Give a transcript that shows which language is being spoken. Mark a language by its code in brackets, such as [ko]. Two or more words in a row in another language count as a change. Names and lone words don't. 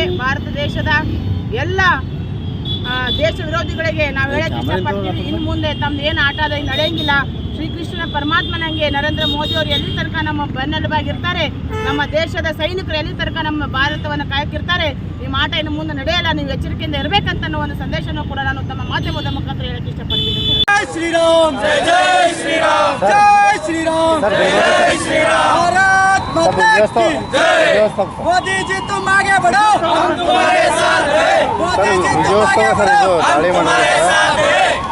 [kn] ಭಾರತ ದೇಶದ ಎಲ್ಲ ದೇಶ ವಿರೋಧಿಗಳಿಗೆ ನಾವು ಹೇಳಕ್ಕೆ ಇಷ್ಟಪಡ್ತೀವಿ, ಇನ್ನು ಮುಂದೆ ತಮ್ದು ಏನು ಆಟ ಅದ ನಡೆಯಂಗಿಲ್ಲ. ಶ್ರೀಕೃಷ್ಣನ ಪರಮಾತ್ಮನಂಗೆ ನರೇಂದ್ರ ಮೋದಿ ಅವರು ಎಲ್ಲಿ ತನಕ ನಮ್ಮ ಬೆನ್ನೆಲುಬಾಗಿರ್ತಾರೆ, ನಮ್ಮ ದೇಶದ ಸೈನಿಕರು ಎಲ್ಲಿ ತನಕ ನಮ್ಮ ಭಾರತವನ್ನು ಕಾಯಕ್ಕಿರ್ತಾರೆ, ನಿಮ್ಮ ಆಟ ಇನ್ನು ಮುಂದೆ ನಡೆಯಲ್ಲ, ನೀವು ಎಚ್ಚರಿಕೆಯಿಂದ ಇರಬೇಕಂತ ಅನ್ನೋ ಒಂದು ಸಂದೇಶವನ್ನು ಕೂಡ ನಾನು ತಮ್ಮ ಮಾಧ್ಯಮದ ಮುಖಾಂತರ ಹೇಳಕ್ಕೆ ಇಷ್ಟಪಡ್ತೀನಿ. [hi] जय श्री राम, जय जय श्री राम, जय श्री राम, जय श्री राम, भारत माता की जय। मोदी जी तुम आगे बढ़ो, हम तुम्हारे साथ हैं। मोदी जी तुम आगे बढ़ो, हम तुम्हारे साथ हैं।